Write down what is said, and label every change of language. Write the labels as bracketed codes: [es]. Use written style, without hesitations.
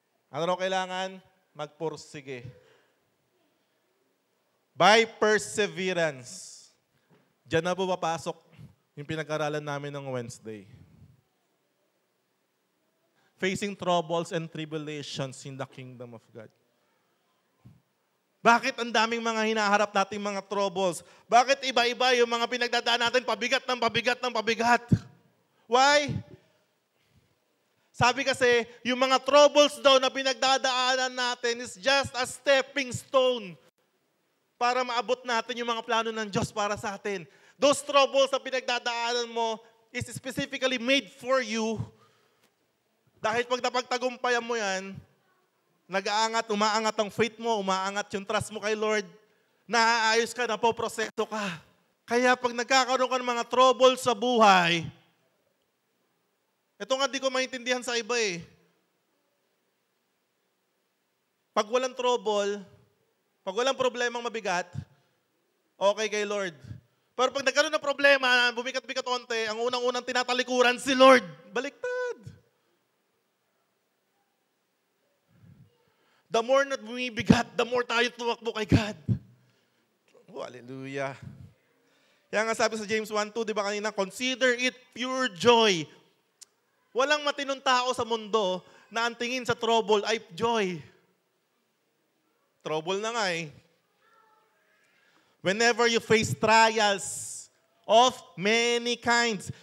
[tl] Ano raw kailangan? Magpursige. By perseverance. Diyan na po papasok Yung pinag-aralan namin ng Wednesday. [en] Facing troubles and tribulations in the kingdom of God. [tl] Bakit ang daming mga hinaharap nating mga troubles? Bakit iba-iba yung mga pinagdadaan natin, pabigat ng pabigat ng pabigat? [en] Why? [tl] Sabi kasi, yung mga troubles daw na pinagdadaanan natin [en] is just a stepping stone [tl] para maabot natin yung mga plano ng Diyos para sa atin. [en] Those troubles [tl] na pinagdadaanan mo [en] is specifically made for you. [tl] Dahil pag napagtagumpayan mo yan, nag-aangat, umaangat ang faith mo, umaangat yung trust mo kay Lord, naaayos ka, napoproseso ka. Kaya pag nagkakaroon ka ng mga troubles sa buhay, ito nga di ko maintindihan sa iba eh. Pag walang trouble, pag walang problemang mabigat, okay kay Lord. Pero pag nagkaroon ng problema, bumikat-bikat onte, ang unang-unang tinatalikuran si Lord. Baliktad. [en] The more [tl] na bumibigat, [en] the more [tl] tayo tumakbo kay [en] God. Oh, hallelujah. [tl] Kaya nga sabi sa James 1:2, di ba kanina, [en] consider it pure joy. [tl] Walang matinong tao sa mundo na ang tingin sa trouble ay joy. Trouble na nga eh. [en] Whenever you face trials of many kinds.